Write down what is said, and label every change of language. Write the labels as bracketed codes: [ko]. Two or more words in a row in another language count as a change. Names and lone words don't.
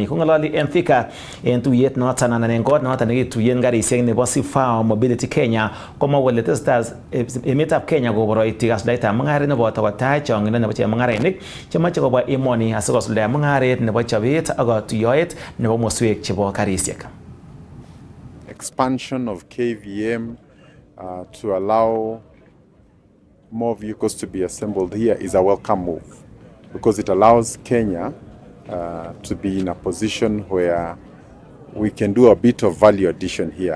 [kln] Kong'ololi en Thika en tuyet noton anan en kot noton nekituiyen karisiek nebo Sifao Mobility Kenya komwa kole tesetai emetab Kenya koboroiti kasuldaetab mung'aret neboto kotach chong'indo nebo chemung'arainik chemoche kobwa emoni asikosuldae mung'aret nebo chobet ak katuiyo [en] expansion of KVM to allow more vehicles to be assembled here is a welcome move because it allows Kenya to be in a position where we can do a bit of value addition here.